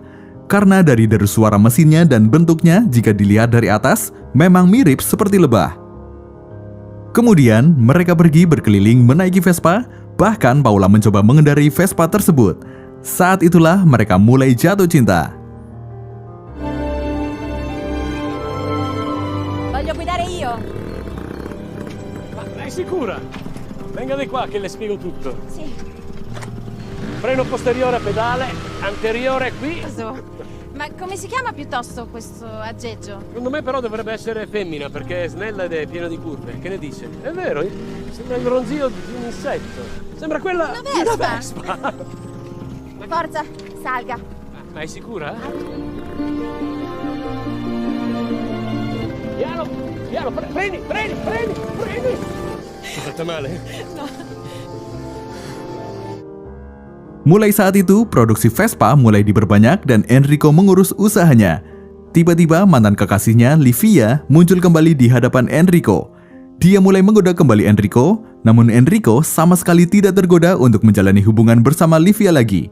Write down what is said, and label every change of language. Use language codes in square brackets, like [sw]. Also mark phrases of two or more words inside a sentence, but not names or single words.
[id] Karena dari suara mesinnya dan bentuknya jika dilihat dari atas, memang mirip seperti lebah. Kemudian, mereka pergi berkeliling menaiki Vespa, bahkan Paola mencoba mengendarai Vespa tersebut. Saat itulah mereka mulai jatuh cinta. [it] Voglio guidare io. Ma lei sicura? Venga di qua che le spiego tutto. Sì. Freno posteriore a pedale, anteriore qui. Ma come si chiama piuttosto questo aggeggio? Secondo me però dovrebbe essere femmina perché è snella ed è piena di curve. Che ne dice? È vero, sembra il ronzio di un insetto. Sembra quella Una di una vespa. vespa. Forza, salga. Ma è sicura? Piano, freni! Ti fatta male? [id] Mulai saat itu, produksi Vespa mulai diperbanyak dan Enrico mengurus usahanya. Tiba-tiba mantan kekasihnya, Livia, muncul kembali di hadapan Enrico. Dia mulai menggoda kembali Enrico, namun Enrico sama sekali tidak tergoda untuk menjalani hubungan bersama Livia lagi.